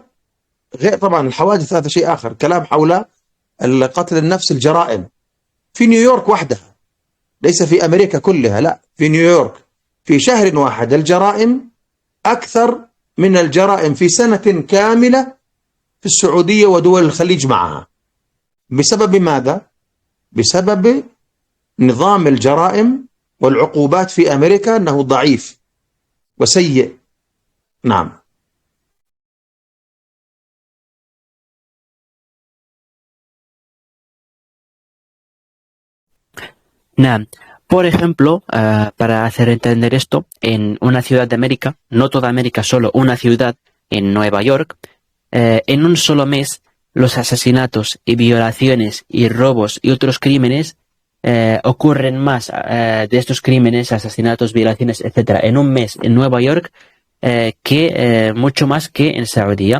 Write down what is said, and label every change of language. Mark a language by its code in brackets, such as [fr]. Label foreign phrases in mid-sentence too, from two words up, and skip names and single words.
[ar] غير طبعا الحوادث هذا شيء آخر، كلام حول قتل النفس، الجرائم في نيويورك وحدها، ليس في أمريكا كلها، لا، في نيويورك في شهر واحد الجرائم أكثر من الجرائم في سنة كاملة في السعودية ودول الخليج معها. بسبب ماذا؟ بسبب نظام الجرائم والعقوبات في أمريكا أنه ضعيف وسيء. نعم. [es] Nah, por ejemplo, para hacer entender esto, en una ciudad de América, no toda América, solo una ciudad en Nueva York, en un solo mes, los asesinatos y violaciones y robos y otros crímenes ocurren más de estos crímenes, asesinatos, violaciones, etcétera, en un mes en Nueva York que mucho más que en Saudía.